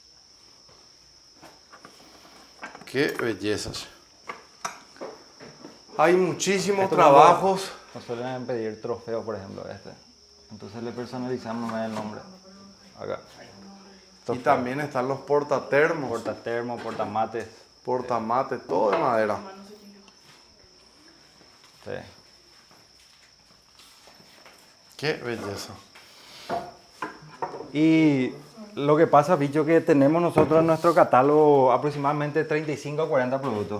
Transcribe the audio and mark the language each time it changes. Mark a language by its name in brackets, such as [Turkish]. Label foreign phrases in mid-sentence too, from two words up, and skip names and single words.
[Spanish] Qué belleza. Che. Hay muchísimos Esto trabajos. Nos suelen pedir trofeo, por ejemplo, este. Entonces le personalizamos el nombre. Acá. Y Trofeo. también están los portatermos, Portatermo, portamates. portamate, todo de madera. Sí. Qué belleza. Y lo que pasa, bicho, que tenemos nosotros en nuestro catálogo aproximadamente 35 a 40 productos.